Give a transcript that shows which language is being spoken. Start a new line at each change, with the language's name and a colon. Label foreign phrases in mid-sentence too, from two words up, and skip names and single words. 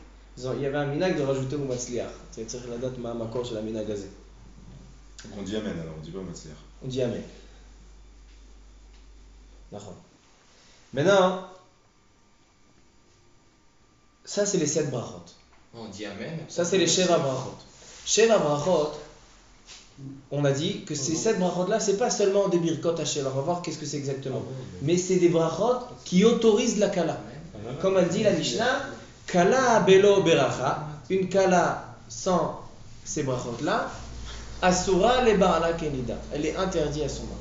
French: Il y avait un minag de rajouter au matzliach. C'est la date
Hebrew: מה מקור
French: sur la
Hebrew: מנהג הזה.
French: On dit amen alors, on dit pas matzliach. On dit amen. D'accord. Maintenant, ça c'est les 7 brachot. On dit amen. Ça c'est les
Hebrew: שבע ברכות. שבע ברכות,
French: on a dit que ces 7 brachot-là, c'est pas seulement des
Hebrew: ברכות השבח,
French: on va voir qu'est-ce que c'est exactement. Mais c'est des brachot qui autorisent la kala. Comme elle dit la Mishnah,
Hebrew: כלה בלא ברכה,
French: une kala sans ces brachot-là,
Hebrew: אסורה לבעלה כנדה,
French: elle est interdite à son mari.